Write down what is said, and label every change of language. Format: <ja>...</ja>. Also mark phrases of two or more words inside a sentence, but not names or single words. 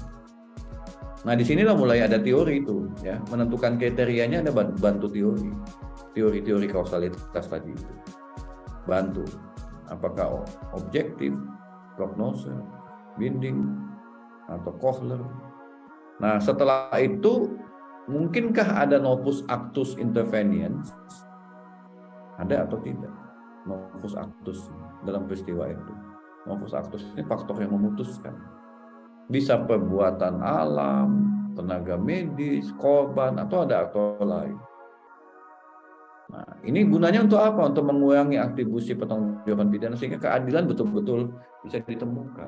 <id>Nah, disinilah mulai ada teori itu, ya, menentukan kriterianya. Ada bantu teori kausalitas tadi itu, bantu apakah objektif, prognose, binding, atau Kohler. Nah, setelah itu mungkinkah ada</id> <la>novus actus interveniens?</la> <id>Ada atau tidak</id> <la>novus actus</la> <id>dalam peristiwa itu?</id> <la>Novus actus</la> <id>ini faktor yang memutuskan. Bisa perbuatan alam, tenaga medis, korban, atau ada aktor lain. Nah, ini gunanya untuk apa? Untuk mengurangi atribusi pertanggungjawaban pidana sehingga keadilan betul-betul bisa ditemukan.</id>